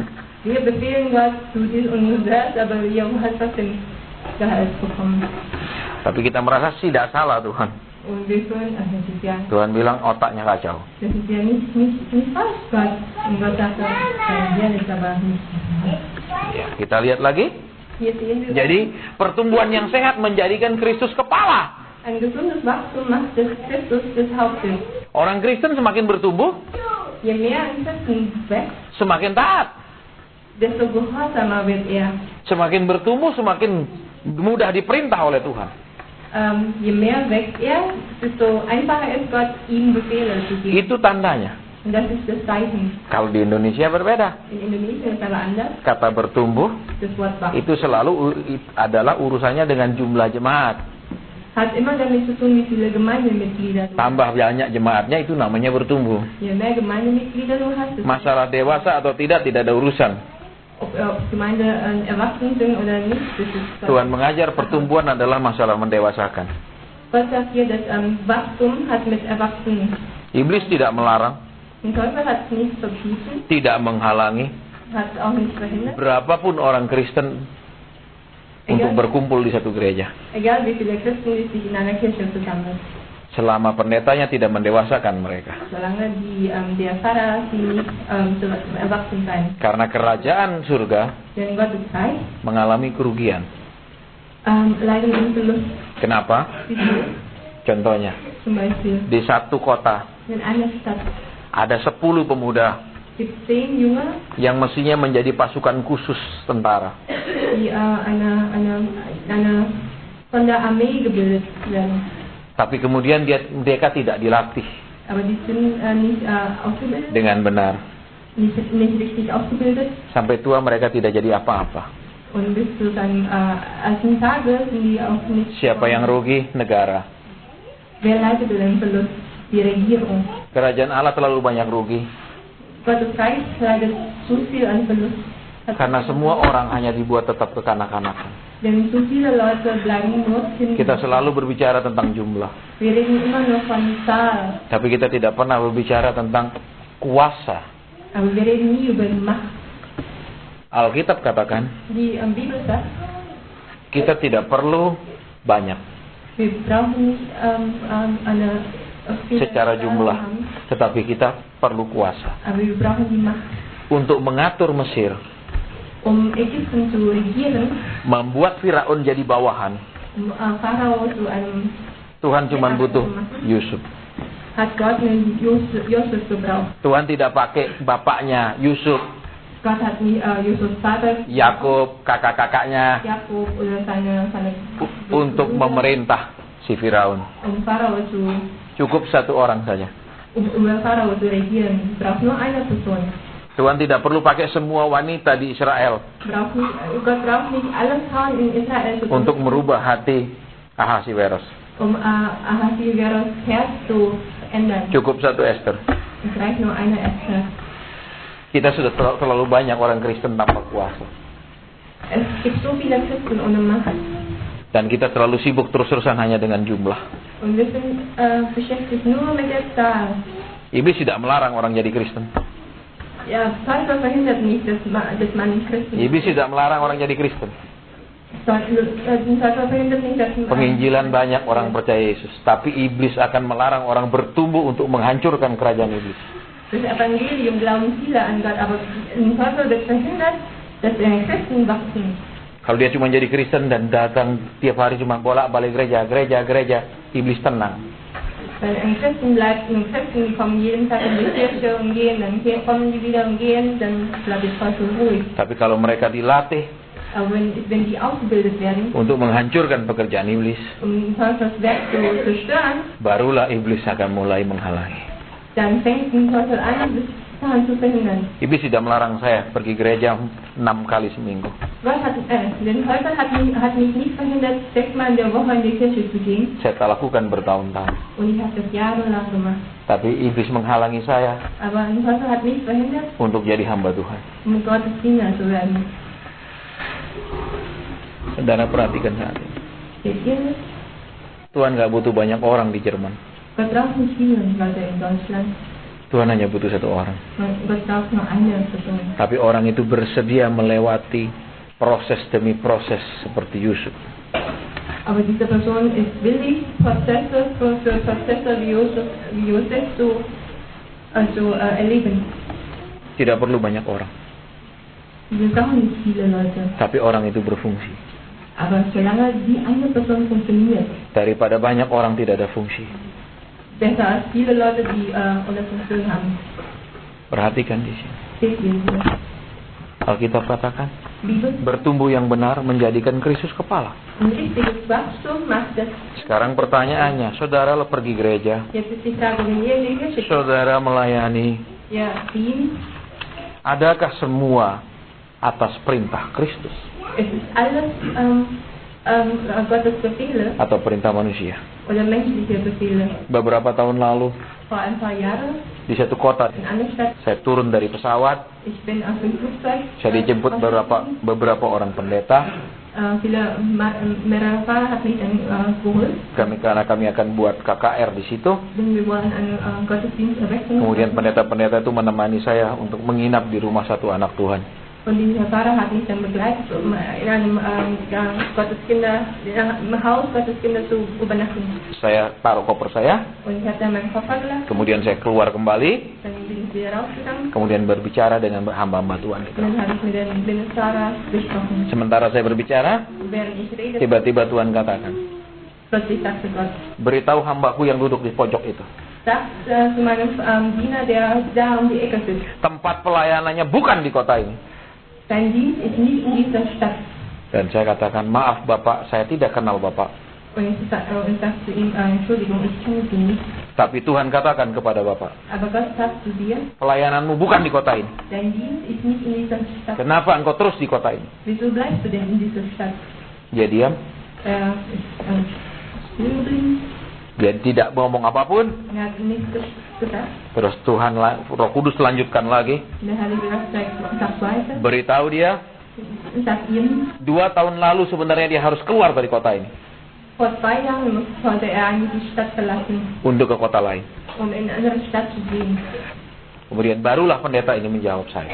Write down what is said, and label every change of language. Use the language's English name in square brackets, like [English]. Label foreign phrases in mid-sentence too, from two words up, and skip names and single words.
[German] Wir befehlen Gott, tu dies und das, aber wir haben halt trotzdem Gehalt bekommen. [Indonesian] Tapi kita merasa tidak salah Tuhan. [German] Und wir fühlen, ach, das ist ja, [Indonesian] Tuhan bilang otaknya kacau. [German] das ist ja nicht falsch, Gott. Und Gott sagt, ja, das ist aber nicht. [Indonesian] Ya, kita lihat lagi. [German] Hier sehen wir, [Indonesian] Jadi pertumbuhan yang sehat menjadikan Kristus kepala. [German] ein gesundes Wachstum macht das Christus das Hauptbild. [Indonesian] Orang Kristen semakin bertumbuh, [German] Je mehr ein Christen wächst, [Indonesian] semakin taat. [German] desto gehorsamer wird er. [Indonesian] Semakin bertumbuh, semakin mudah diperintah oleh Tuhan. [German] Je mehr wächst er, desto einfacher ist Gott, ihm Befehle zu geben. [Indonesian] Itu tandanya. [German] Und das ist das Zeichen. [Indonesian] Kalau di Indonesia berbeda. [German] In Indonesien ist aber anders. [Indonesian] Kata bertumbuh [German] Das Wort Wachstum [Indonesian] itu selalu adalah urusannya dengan jumlah jemaat. [German] hat immer damit zu tun, wie viele Gemeindemitglieder du hast. [Indonesian] Tambah banyak jemaatnya itu namanya bertumbuh. [German] Je mehr Gemeindemitglieder du hast, desto [Indonesian] Masalah dewasa atau tidak ada urusan. [German] ob Gemeinde erwachsen sind oder nicht, das ist [Indonesian] Tuhan mengajar pertumbuhan adalah masalah mendewasakan. [German] Gott sagt hier, das Wachstum hat mit Erwachsenen. [Indonesian] Iblis tidak melarang, [German] Den Teufel hat es nicht verbieten, [Indonesian] tidak menghalangi [German] hat es auch nicht verhindert. [Indonesian] berapapun orang Kristen untuk berkumpul di satu gereja. [German] Egal wie viele Christen die sich in einer Kirche versammeln. [Indonesian] Selama pendetanya tidak mendewasakan mereka. [German] Solange der Pfarrer sie nicht erwachsen sein. [Indonesian] Karena kerajaan surga [German] Denn Gottes Reich [Indonesian] mengalami kerugian. [German] leiden und Verlust. [Indonesian] Kenapa? [German] Wieso? [Indonesian] Contohnya, [German] Zum Beispiel [Indonesian] di satu kota [German] in einer Stadt [Indonesian] ada 10 pemuda [German] gibt 10 Jünger, [Indonesian] yang mestinya menjadi pasukan khusus tentara. [German] die von der Armee gebildet werden. [Indonesian] Tapi kemudian mereka tidak dilatih [German] Aber die sind nicht ausgebildet, [Indonesian] dengan benar. [German] nicht richtig ausgebildet. [Indonesian] Sampai tua mereka tidak jadi apa-apa. [German] Und bis zu seinem alten Tage sind die auch nicht. [Indonesian] Siapa yang rugi? Negara. [German] Wer leidet den Verlust? Die Regierung. [Indonesian] Kerajaan Allah terlalu banyak rugi. [German] Gottes Reich leidet zu viel an Verlust. [Indonesian] Karena semua orang hanya dibuat tetap kekanak-kanakan. [German] Denn zu viele Leute bleiben nur Kinder. [Indonesian] Kita selalu berbicara tentang jumlah. [German] Wir reden immer nur von Zahl, [Indonesian] Tapi kita tidak pernah berbicara tentang kuasa. [German] aber wir reden nie über die Macht. [Indonesian] Alkitab katakan, [German] Die Bibel sagt, [Indonesian] kita tidak perlu banyak [German] wir brauchen nicht eine viele [Indonesian] secara [German] Zahl [Indonesian] jumlah. [German] haben, [Indonesian] Tetapi kita perlu kuasa. [German] aber wir brauchen die Macht, [Indonesian] Untuk mengatur Mesir, [German] um Ägypten zu regieren, [Indonesian] membuat Firaun jadi bawahan. [German] um Pharao zu einem, [Indonesian] Tuhan cuma butuh Yusuf. [German] hat Gott einen Josef gebraucht. [Indonesian] Tuhan tidak pakai bapaknya Yusuf, [German] Gott hat nie Josefs Vater, [Indonesian] Yakub, kakak-kakaknya [German] Jakob oder seine [Indonesian] untuk memerintah si Firaun. [German] Pharao zu, [Indonesian] Cukup satu orang saja. [German] über Pharao zu regieren. Braucht nur eine Person. [Indonesian] Tuhan tidak perlu pakai semua wanita di Israel [German] Gott braucht nicht alle Frauen in Israel zu [Indonesian] untuk merubah hati Ahasiweros. [German] Ahasveros Herz zu ändern. [Indonesian] Cukup satu Esther. [German] Es reicht nur eine Esther. [Indonesian] Kita sudah terlalu banyak orang Kristen tanpa kuasa. [German] Es gibt so viele Christen ohne Macht. [Indonesian] Dan kita terlalu sibuk terus-terusan hanya dengan jumlah. [German] Und wir sind beschäftigt nur mit der Zahl. [Indonesian] Iblis tidak melarang orang jadi Kristen. [German] Ja, Teufel verhindert nicht, dass man nicht Christen [Indonesian] Iblis tidak melarang orang jadi Kristen. [German] Teufel verhindert nicht, dass man [Indonesian] Penginjilan banyak orang percaya Yesus. Tapi iblis akan melarang orang bertumbuh untuk menghancurkan kerajaan iblis. [German] Das Evangelium glauben viele an Gott, aber ein Teufel wird verhindert, dass Christen wachsen. [Indonesian] Kalau dia cuma jadi Kristen dan datang tiap hari cuma bolak-balik gereja, iblis tenang. [German] Weil ein Christen bleibt, ein Christen, die kommen jeden Tag in die Kirche und gehen, dann kommen die wieder und gehen, dann bleibt der Teufel ruhig. [Indonesian] Tapi kalau mereka dilatih [German] Aber wenn die ausgebildet werden, [Indonesian] untuk menghancurkan pekerjaan iblis, [German] um Teufels Werk zu zerstören, [Indonesian] barulah iblis akan mulai menghalangi. [German] dann fängt der Teufel an, das daran zu verhindern. [Indonesian] Iblis tidak melarang saya pergi gereja 6 kali seminggu. [German] Den Teufel hat mich nicht verhindert, 6-mal in der Woche in die Kirche zu gehen. [Indonesian] Saya tak lakukan bertahun-tahun. [German] Und ich habe das jahrelang gemacht. [Indonesian] Tapi iblis menghalangi saya [German] Aber der Teufel hat mich verhindert, [Indonesian] untuk jadi hamba Tuhan. [German] um Gottes Diener zu werden. [Indonesian] Saudara perhatikan saat ini. [German] Seht ihr das? [Indonesian] Tuhan gak butuh banyak orang di Jerman. [German] Gott braucht nicht viele Leute in Deutschland. [Indonesian] Tuhan hanya butuh satu orang. [German] Gott braucht nur eine Person. [Indonesian] Tapi orang itu bersedia melewati proses demi proses seperti Yusuf. [German] Aber diese Person ist willig, Prozesse für Prozesse wie Josef zu erleben. [Indonesian] Tidak perlu banyak orang. [German] Wir brauchen nicht viele Leute. [Indonesian] Tapi orang itu berfungsi. [German] Aber solange die eine Person funktioniert, [Indonesian] Daripada banyak orang tidak ada fungsi. [German] besser als viele Leute, die ohne Funktion haben. [Indonesian] Perhatikan di sini. [German] Steht hier. [Indonesian] Alkitab katakan, [German] Liebe [Indonesian] bertumbuh yang benar menjadikan Kristus kepala. [German] und richtiges Wachstum macht das. [Indonesian] Sekarang pertanyaannya, saudara pergi gereja, [German] Jetzt ist die Frage, wenn ihr in die Kirche geht, [Indonesian] saudara melayani, [German] ja, dient, [Indonesian] adakah semua atas perintah Kristus [German] es ist alles Gottes Befehle [Indonesian] atau perintah manusia? [German] oder menschliche Befehle. [Indonesian] Beberapa tahun lalu [German] Vor ein paar Jahren [Indonesian] di satu kota, [German] in einer Stadt, [Indonesian] saya turun dari pesawat, [German] ich bin aus dem Flugzeug, [Indonesian] saya dijemput beberapa orang pendeta. [German] mehrere Fahrer hat mich dann geholt, [Indonesian] Karena kami akan buat KKR di situ. [German] denn wir wollen einen Gottesdienst erwecken. [Indonesian] Kemudian pendeta-pendeta itu menemani saya untuk menginap di rumah satu anak Tuhan. [German] Und dieser Pfarrer hat mich dann begleitet, um in einem im Haus Gotteskinder zu übernachten. [Indonesian] Saya taruh koper saya, [German] Und ich habe dann meinen Koffer gelassen, [Indonesian] kemudian saya keluar kembali, [German] dann bin ich wieder rausgegangen [Indonesian] kemudian berbicara dengan hamba-hamba Tuhan. [German] und dann habe ich mit dem Minister gesprochen. [Indonesian] Sementara saya berbicara, [German] Während ich rede, [Indonesian] tiba-tiba Tuhan katakan, [German] plötzlich sagte Gott, [Indonesian] beritahu hambaku yang duduk di pojok itu. [German] sagt zu meinem Diener, der da um die Ecke sitzt, [Indonesian] Tempat pelayanannya bukan di kota ini. [German] dein Dienst ist nicht in dieser Stadt. [Indonesian] Dan saya katakan, maaf Bapak, saya tidak kenal Bapak. [German] Und ich sagte zu ihm, Entschuldigung, ich kenne Sie nicht. [Indonesian] Tapi Tuhan katakan kepada Bapak, [German] Aber Gott sagt zu dir, [Indonesian] pelayananmu bukan di kota ini. [German] dein Dienst ist nicht in dieser Stadt. [Indonesian] Kenapa engkau terus di kota ini? [German] Wieso bleibst du denn in dieser Stadt? [Indonesian] Dia diam, [German] Er ist still geblieben. [Indonesian] dia tidak ngomong apapun. [German] Er hat nichts gesagt. [Indonesian] Terus Tuhan, Roh Kudus lanjutkan lagi, [German] Der Heilige Geist sagt weiter. [Indonesian] beritahu dia, [German] Sagt ihm, [Indonesian] 2 tahun lalu sebenarnya dia harus keluar dari kota ini [German] vor 2 Jahren sollte er eigentlich die Stadt verlassen, [Indonesian] untuk ke kota lain. [German] um in eine andere Stadt zu gehen. [Indonesian] Kemudian barulah pendeta ini menjawab saya,